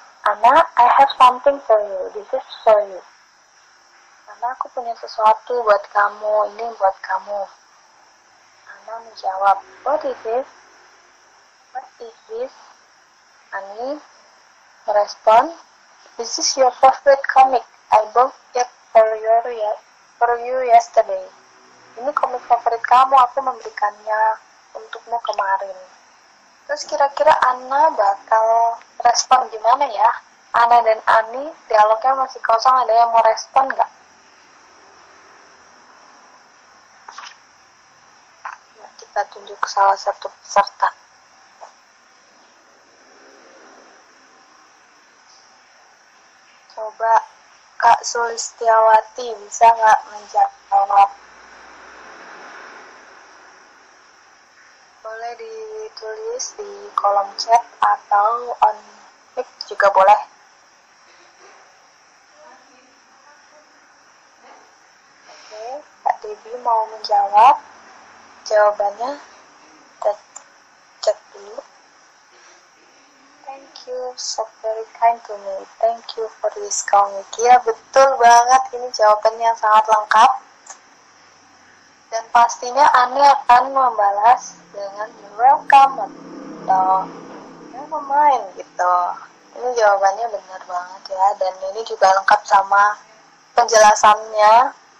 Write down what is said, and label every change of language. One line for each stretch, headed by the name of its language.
English: Ana, I have something for you. This is for you.
Indonesian: Ana, aku punya sesuatu buat kamu. Ini buat kamu. Ana menjawab,
English: what is this? What is this?
Indonesian: Ani merespon,
English: this is your favorite comic. I bought it for you yesterday.
Indonesian: Ini komik favorit kamu, aku memberikannya untukmu kemarin. Terus kira-kira Ana bakal respon gimana ya? Ana dan Ani, dialognya masih kosong, ada yang mau respon nggak? Nah, kita tunjuk salah satu peserta. Coba Kak Sulistiawati bisa nggak menjawab? Boleh ditulis di kolom chat atau
English: on mic
Indonesian: juga boleh. Oke, Kak Debbie mau menjawab. Jawabannya kita cek dulu.
English: Thank you, so very kind to me. Thank you for this comic.
Indonesian: Ya, betul banget. Ini jawabannya sangat lengkap. Dan pastinya Ani akan membalas dengan
English: welcome
Indonesian: atau
English: never mind
Indonesian: gitu. Ini jawabannya benar banget ya. Dan ini juga lengkap sama penjelasannya.